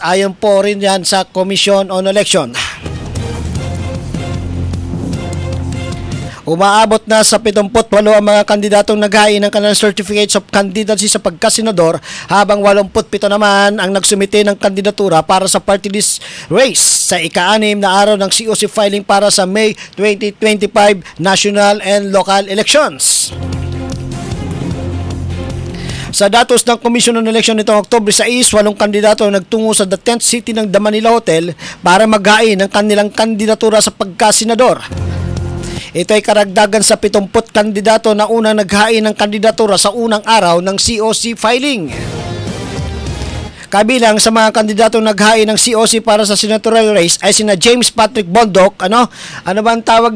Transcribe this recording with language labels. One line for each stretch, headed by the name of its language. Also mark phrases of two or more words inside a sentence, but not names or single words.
Filipino: Ayon po rin yan sa Commission on Election. Umaabot na sa 78 ang mga kandidatong naghain ng kanilang
English: certificates of candidacy
Filipino: sa pagkasenador, habang 87 naman ang nagsumite ng kandidatura para sa
English: party list race
Filipino: sa ika-6 na araw ng
English: COC filing
Filipino: para sa May 2025
English: national and local elections.
Filipino: Sa datos ng Commission on Election nitong Oktubre 6, 8 kandidato ang nagtungo sa The Tent City ng The Manila Hotel para maghain ng kanilang kandidatura sa pagkasenador. Ito ay karagdagan sa 70 kandidato na unang naghain ng kandidatura sa unang araw ng
English: COC filing.
Filipino: Kabilang sa mga kandidatong naghain ng COC para sa
English: senatorial race
Filipino: ay sina James Patrick Bondoc, ano ba ang tawag